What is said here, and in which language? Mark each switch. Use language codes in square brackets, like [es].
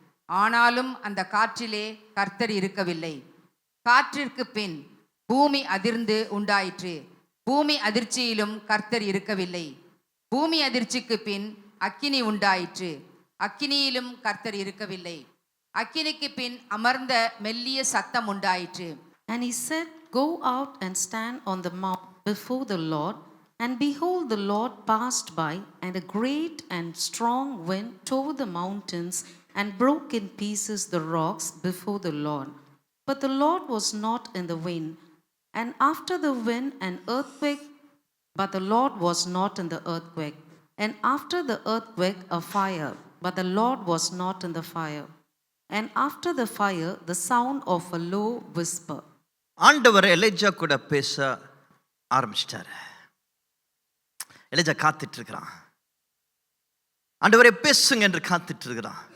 [ta] ஆனாலும் அந்த காற்றிலே கர்த்தர் இருக்கவில்லை. காற்றிற்கு பின் பூமி அதிர்ந்து உண்டாயிற்று. பூமி அதிர்ச்சியிலும் கர்த்தர் இருக்கவில்லை. பூமி அதிர்ச்சிக்கு பின் அக்கினி உண்டாயிற்று. அக்கினியிலும் கர்த்தர் இருக்கவில்லை. அக்கினிக்கு பின் அமர்ந்த மெல்லிய சத்தம் உண்டாயிற்று. [en] And he said, Go out and stand on the mount before the Lord. And behold, the Lord passed by, and a great and strong wind tore the mountains and broke in pieces the rocks before the Lord. But the Lord was not in the wind. And after the wind, an earthquake, but the Lord was not in the earthquake. And after the earthquake, a fire, but the Lord was not in the fire. And after the fire, the sound of a low whisper. [ta] ஆண்டவர் Elijah கூட பேச ஆரம்பிச்சிட்டாரு. Elijah காத்துட்டு இருக்கிறான். ஆண்டவரே பேசுங்க என்று காத்துட்டு இருக்கிறான்.